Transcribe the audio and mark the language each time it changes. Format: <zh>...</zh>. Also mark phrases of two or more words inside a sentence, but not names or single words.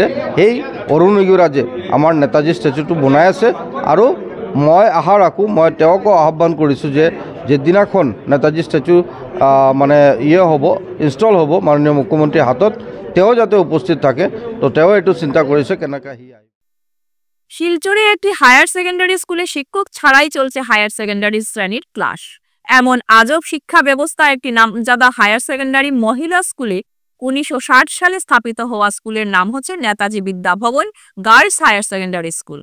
<as>সেই অৰুণ যোগীৰাজে আমাৰ নেতাজী স্ট্যাচুটো বনাই আছে আৰু মই আশা ৰাখোঁ, মই তেওঁকো আহ্বান কৰিছোঁ যে যেদিনাখন নেতাজী স্ট্যাচু মানে হ'ব ইনষ্টল হ'ব মাননীয় মুখ্যমন্ত্ৰীৰ হাতত তেওঁ যাতে উপস্থিত থাকে। তো তেওঁ এইটো চিন্তা কৰিছে কেনেকৈ আহি</as> <bn>শিলচরে একটি</bn> <en>higher secondary</en> <bn>স্কুলে শিক্ষক ছাড়াই চলছে</bn> <en>higher secondary</en> <bn>শ্রেণীর ক্লাস। এমন আজব শিক্ষা ব্যবস্থা একটি নামজাদা</bn> <en>higher secondary</en> <bn>মহিলা স্কুলে 1960 সালে স্থাপিত হওয়া স্কুলের নাম হচ্ছে নেতাজি বিদ্যা ভবন গার্লস হায়ার সেকেন্ডারি স্কুল।</bn>